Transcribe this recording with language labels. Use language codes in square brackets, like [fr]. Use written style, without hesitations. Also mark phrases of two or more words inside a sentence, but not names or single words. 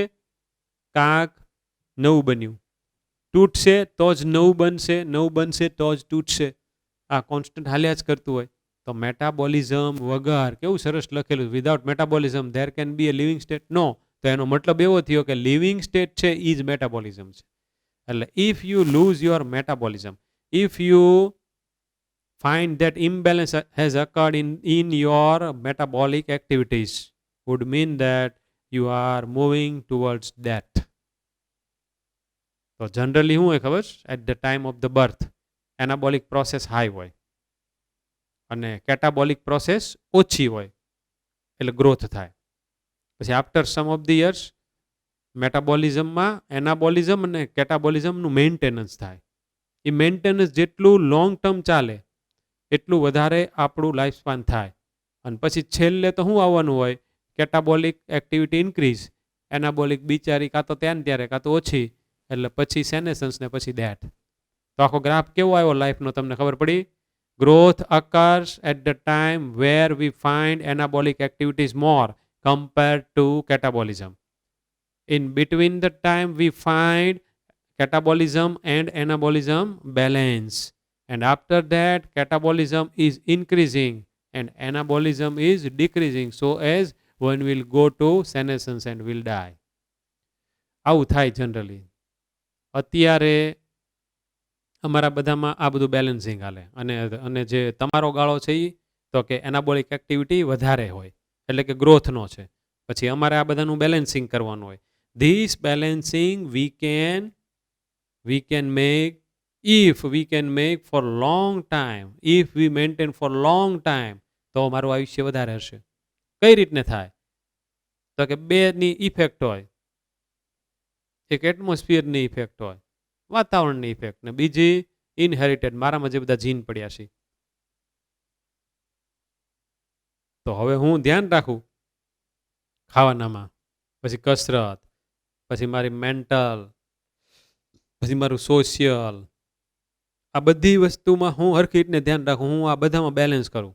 [gu] કાંક નવું બન્યું, તૂટશે તો જ નવું બનશે, નવું બનશે તો જ તૂટશે. આ કોન્સ્ટન્ટ હાલ્યા જ કરતું હોય. તો મેટાબોલિઝમ વગર, કેવું સરસ લખેલું, [en] without metabolism there can be a living state? [gu] નો. તો એનો મતલબ એવો થયો કે [en] living state [gu] છે એ જ મેટાબોલિઝમ છે. [en] એટલે if you lose your metabolism, if you find that imbalance has occurred in your metabolic activities, would mean that you are moving towards death. [gu] તો જનરલી શું હોય ખબર? [en] at the time of the birth anabolic process high [gu] હોય અને [en] catabolic process [gu] ઓછી હોય, એટલે ગ્રોથ થાય. પછી [en] after some of the years [gu] મેટાબોલિઝમમાં એનાબોલિઝમ અને કેટાબોલિઝમનું મેન્ટેનન્સ થાય. એ મેન્ટેનન્સ જેટલું [en] long term [gu] ચાલે એટલું વધારે આપણું [en] life span [gu] થાય. અને પછી છેલ્લે તો શું આવવાનું હોય? [en] catabolic activity increase, [gu] એનાબોલિક બિચારી કાં તો ત્યારે કાં તો ઓછી, એટલે પછી સેનેસન્સ ને પછી ડેથ. તો આખો ગ્રાફ કેવો આવ્યો લાઈફનો તમને ખબર પડી? [en] ગ્રોથ occurs at the time where we find anabolic activities more compared to catabolism. In between the time we find catabolism and anabolism balance. And after that, catabolism is increasing and anabolism is decreasing, so as one will go to senescence and will die. [gu] આવું થાય જનરલી. અત્યારે અમારા બધામાં આ બધું બેલેન્સિંગ હાલે. અને જે તમારો ગાળો છે એ તો કે [en] anabolic activity [gu] વધારે હોય, એટલે કે ગ્રોથનો છે. પછી અમારે આ બધાનું બેલેન્સિંગ કરવાનું હોય. [en] this balancing we can make if we can make for long time, if we maintain for long time, [gu] તો મારું આયુષ્ય વધારે હશે. કઈ રીતને થાય? તો કે બેની ઇફેક્ટ હોય. એક એટમોસ્ફિયરની ઇફેક્ટ હોય, વાતાવરણની ઇફેક્ટ, ને બીજી ઇનહેરિટેડ, મારામાં જે બધા જીન પડ્યા છે. તો હવે હું ધ્યાન રાખું ખાવાનામાં, પછી કસરત, પછી મારી મેન્ટલ, પછી મારું સોશિયલ, આ બધી વસ્તુમાં હું હરખી રીતને ધ્યાન રાખું, હું આ બધામાં બેલેન્સ કરું.